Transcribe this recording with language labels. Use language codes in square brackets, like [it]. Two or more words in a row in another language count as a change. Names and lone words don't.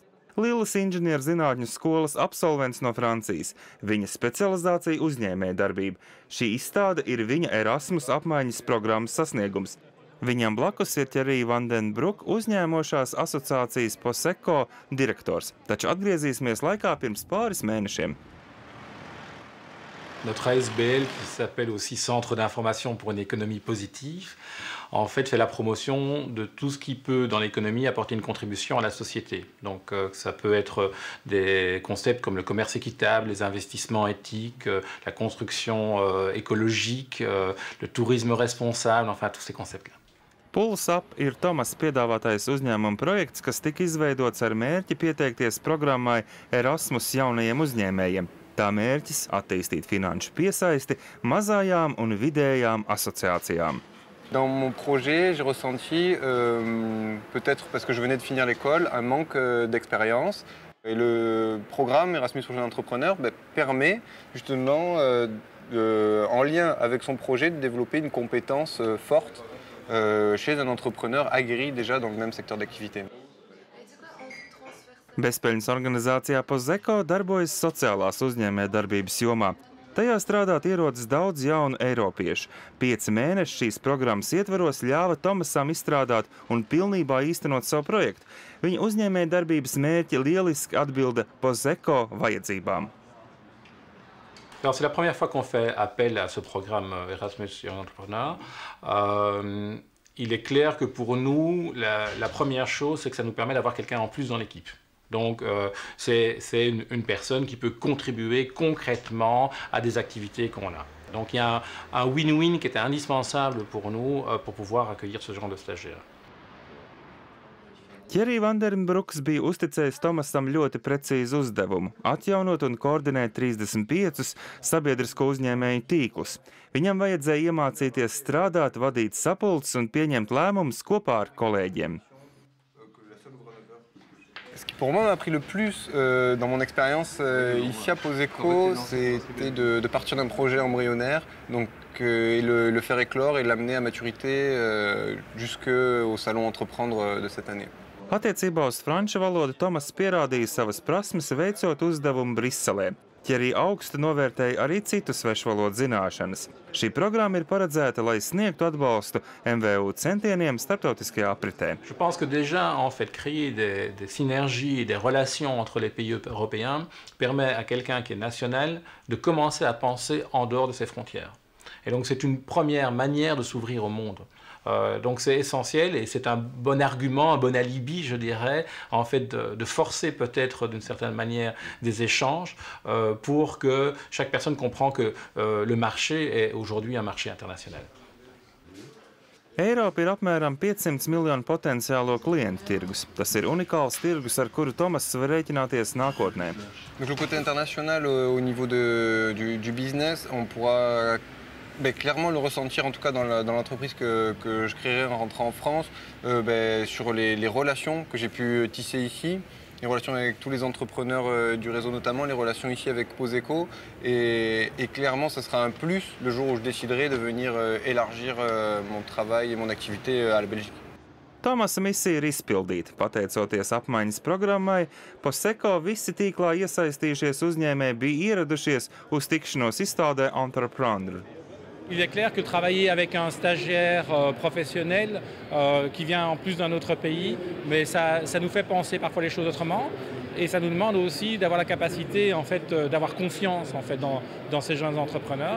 [lv] Lillas inženierzinātņu skolas absolvents no Francijas. Viņa specializācija uzņēmējdarbība. Šī izstāde ir viņa Erasmus apmaiņas programmas sasniegums. Viņam blakus ir Thierry Vandenbroek, uzņēmošās asociācijas Poseko direktors. Taču atgriezīsimies laikā pirms pāris mēnešiem. [fr] Notre ASBL, qui s'appelle aussi Centre d'information pour une économie positive, en fait fait la promotion de tout ce qui peut dans l'économie apporter une contribution à la société. Donc ça peut être des concepts comme le commerce équitable, les investissements éthiques, la construction écologique, le tourisme responsable, enfin tous ces concepts-là. [lv] Pulse Up ir Tomas piedāvātais uzņēmuma projekts, kas tika izveidots ar mērķi pieteikties programmai Erasmus jaunajiem uzņēmējiem. Tā mērķis attīstīt finanšu piesaisti mazajām un vidējām asociācijām. [fr] Dans mon projet, j'ai ressenti, peut-être parce que je venais de finir l'école, un manque d'expérience. Et le programme Erasmus pour jeunes entrepreneurs permet justement, en lien avec son projet, de développer une compétence forte chez un entrepreneur aguerri déjà dans le même secteur d'activité. [lv] Bezpeļņas organizācijā Poseko darbojas sociālās uzņēmējdarbības jomā. Tajā strādāt ierodas daudz jaunu eiropiešu. 5 mēneši šīs programmas ietvaros ļāva Tomasam izstrādāt un pilnībā īstenot savu projektu. Viņa uzņēmējdarbības mērķi lieliski atbilda Poseko vajadzībām. [fr] Alors c'est la première fois qu'on fait appel à ce programme Erasmus Young Entrepreneur. Il est clair que pour nous, la première chose, c'est que ça nous permet d'avoir quelqu'un en plus dans l'équipe. Donc c'est une personne qui peut contribuer concrètement à des activités qu'on a. Donc il y a un win-win qui était indispensable pour nous pour pouvoir accueillir ce genre de stagiaires. [lv] Thierry Vandenbroeks bija uzticējis Tomasam ļoti precīzu uzdevumu – atjaunot un koordinēt 35 sabiedrisko uzņēmēju tīklus. Viņam vajadzēja iemācīties strādāt, vadīt sapulces un pieņemt lēmumus kopā ar kolēģiem. [fr] Ce qui pour moi m'a pris le plus dans mon expérience ici à Poseko, c'était de partir d'un projet embryonnaire donc, et le faire éclore et l'amener à maturité jusqu'au salon Entreprendre de cette année. [lv] Attiecībā uz franču valodu Tomas pierādīja savas prasmes, veicot uzdevumu Briselē. Thierry augstu novērtēja arī citu svešvalodu zināšanas. Šī programma ir paredzēta, lai sniegtu atbalstu MVU centieniem starptautiskajā apritē. [fr] Je pense que déjà, en fait, créer des synergies et des relations entre les pays européens permet à quelqu'un qui est national de commencer à penser en dehors de ses frontières. Et donc c'est une première manière de s'ouvrir au monde. Donc c'est essentiel et c'est un bon argument, un bon alibi, je dirais, en fait, de forcer peut-être d'une certaine manière des échanges pour que chaque personne comprenne que le marché est aujourd'hui un marché international. [lv] Eiropa ir apmēram 500 miljonu potenciālo klientu tirgus. Tas ir unikāls tirgus, ar kuru Tomas var rēķināties nākotnē. [fr] Donc le côté international au niveau du business, on pourra clairement le ressentir, en tout cas dans l'entreprise que je créerai en rentrant en France, sur les relations que j'ai pu tisser ici, les relations avec tous les entrepreneurs du réseau notamment, les relations ici avec Poseko. Et clairement, ce sera un plus le jour où je déciderai de venir élargir mon travail et mon activité à la Belgique. [lv] Tomasa misija ir izpildīta. Pateicoties apmaiņas programmai, Poseko visi tīklā iesaistījušies uzņēmēji bija ieradušies uz tikšanos izstādē Entrepreneur. [fr] Il est clair que travailler avec un stagiaire professionnel qui vient en plus d'un autre pays, mais ça nous fait penser parfois les choses autrement et ça nous demande aussi d'avoir la capacité en fait, d'avoir confiance en fait, dans ces jeunes entrepreneurs.